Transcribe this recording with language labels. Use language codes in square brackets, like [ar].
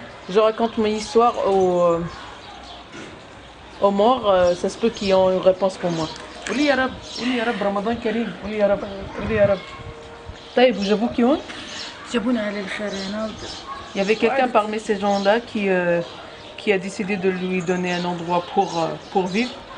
[fr] Je raconte mes histoires aux morts, ça se peut qu'ils ont une réponse pour moi. [ar] قولي يا رب، قولي يا رب، رمضان كريم، قولي يا رب، قولي يا رب. طيب وجابوكي هون؟ جابونا على الخير هنا. [fr] Il y avait quelqu'un parmi ces gens-là qui a décidé de lui donner un endroit pour vivre.